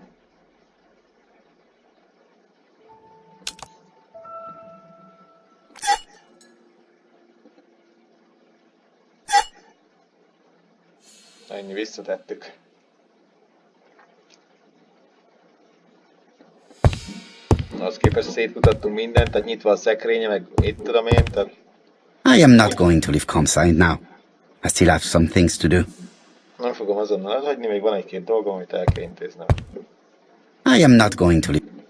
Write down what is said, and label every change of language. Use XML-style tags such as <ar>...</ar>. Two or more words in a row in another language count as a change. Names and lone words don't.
<hu>Ennyi, visszatettük. Az képest szétkutattunk mindent, tehát nyitva a szekrénye, meg mit tudom én, tehát...</hu> <en>I am not going to leave Comside now. I still have some things to do.</en> <hu>Nem fogom azonnal elhagyni, még van egy-két dolgom, amit el kell intéznem.</hu> <en>I am not going to leave.</en>